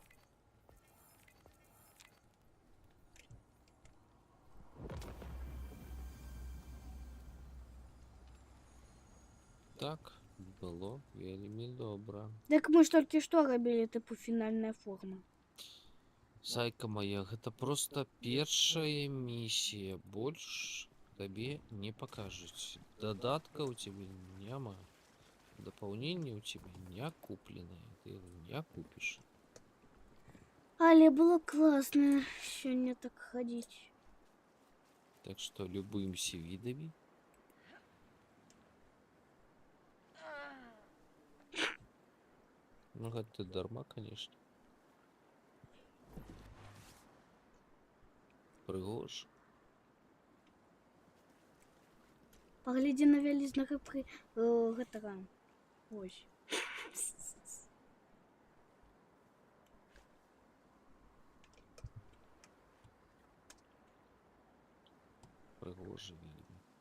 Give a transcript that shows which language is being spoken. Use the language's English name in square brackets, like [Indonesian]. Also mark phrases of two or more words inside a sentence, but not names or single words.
[Belarusian] Так, было вельмі добра. Так мы ж толькі што рабілі тыпу фінальная форма. [Russian] Зайка моя, [Belarusian] гэта просто першая миссия. [Russian] Больше тебе не покажуть. Додатка у тебя няма. Дополнение у тебя не купленное. Ты его не купишь. [Belarusian] Але было класна сёння так хадзіць. [Russian] Так что любуемся видами. Ну, это дарма, конечно. [Belarusian] Прыгож. Паглядзі на вялізнага гэтага. Ось. Прыгожа вельмі.